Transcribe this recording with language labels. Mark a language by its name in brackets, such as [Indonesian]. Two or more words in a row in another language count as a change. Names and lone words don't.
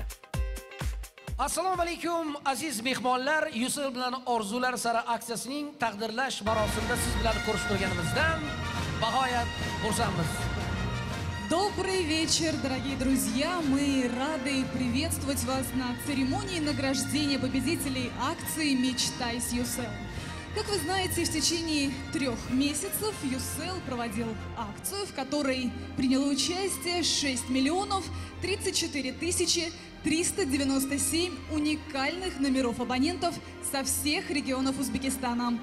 [Uzbek] Assalomu alaykum aziz mehmonlar, Yusel bilan orzular sari aksiyasining taqdirlash marosimida siz bilan ko'rishib turganimizdan bag'oyat xursandmiz. [Russian] Добрый вечер, дорогие друзья! Мы рады приветствовать вас на церемонии награждения победителей акции «Мечтай с Yusel». Как вы знаете, в течение 3 месяцев Yusel проводил акцию, в которой приняло участие 6 миллионов 34 тысячи 397 уникальных номеров абонентов со всех регионов Узбекистана.